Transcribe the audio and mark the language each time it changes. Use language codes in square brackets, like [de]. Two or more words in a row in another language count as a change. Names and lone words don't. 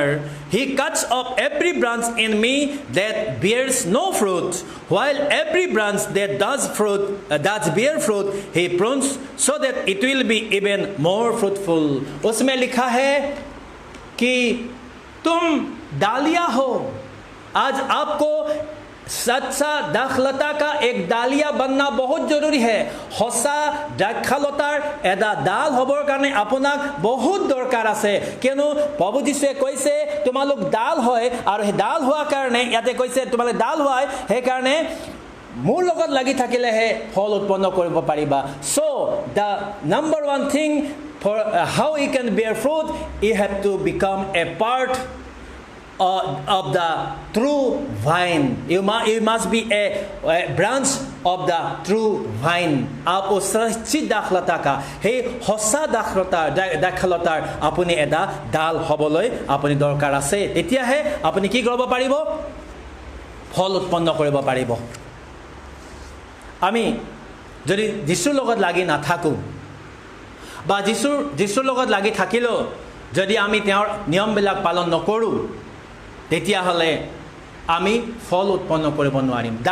[en] He cuts off every branch in me that bears no fruit, while every branch that does bear fruit he prunes so that it will be even more fruitful। [hi] उसमें लिखा है कि तुम डालिया हो। आज आपको सच्चा दाखलता का एक डालिया बनना बहुत जरूरी है। [as] সঁচা দাখলতাৰ এটা ডাল হ'বৰ কাৰণে আপোনাক বহুত দৰকাৰ আছে, কিয়নো প্ৰভু যীশুৱে কৈছে তোমালোক ডাল হয়, আৰু সেই ডাল হোৱাৰ কাৰণে ইয়াতে কৈছে তোমালোক ডাল হয়, সেইকাৰণে মোৰ লগত লাগি থাকিলেহে ফল উৎপন্ন কৰিব পাৰিবা। [en] So the number one thing for how you can bear fruit, you have to become a part of the true vine। You must be a branch of the true vine। [hi] आप उस सच्ची दाखलता का, हे [as] সঁচা দাখলতাৰ আপুনি এটা ডাল হ'বলৈ আপুনি দৰকাৰ আছে। তেতিয়াহে আপুনি কি কৰিব পাৰিব? ফল উৎপন্ন কৰিব পাৰিব। আমি যদি যীশুৰ লগত লাগি নাথাকোঁ বা যীশুৰ লগত লাগি থাকিলেও যদি আমি তেওঁৰ নিয়মবিলাক পালন নকৰোঁ, তেতিয়াহ'লে আমি ফল উৎপন্ন কৰিব নোৱাৰিম।